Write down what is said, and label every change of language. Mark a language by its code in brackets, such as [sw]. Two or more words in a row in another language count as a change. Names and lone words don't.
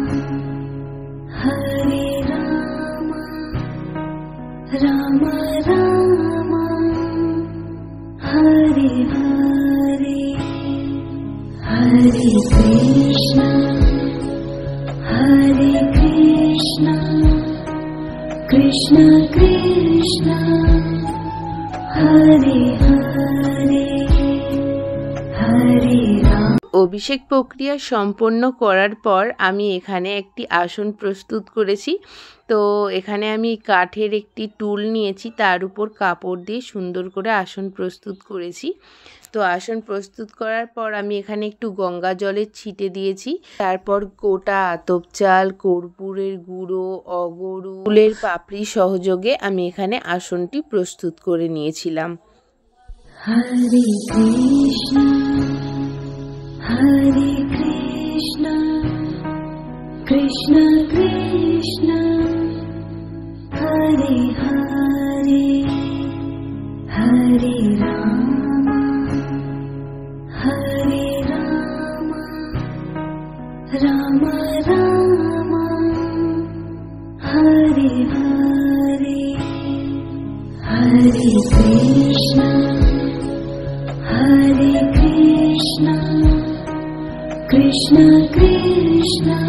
[sa] हरे राम राम राम हरे हरे हरे कृष्ण हरे कृष्ण कृष्ण कृष्ण हरे हरे हरे राम। [bn] অভিষেক প্রক্রিয়া সম্পন্ন করার পর আমি এখানে একটি আসন প্রস্তুত করেছি। তো এখানে আমি কাঠের একটি টুল নিয়েছি, তার উপর কাপড় দিয়ে সুন্দর করে আসন প্রস্তুত করেছি। তো আসন প্রস্তুত করার পর আমি এখানে একটু গঙ্গা জলের ছিটে দিয়েছি। তারপর গোটা আতপ চাল, কর্পূরের গুঁড়ো, অগরু, ফুলের পাপড়ি সহযোগে আমি এখানে আসনটি প্রস্তুত করে নিয়েছিলাম। [sa] हरे कृष्ण हरे कृष्ण कृष्ण कृष्ण हरे हरे हरे राम हरे राम राम हरे हरे हरे कृष्ण कृष्ण कृष्ण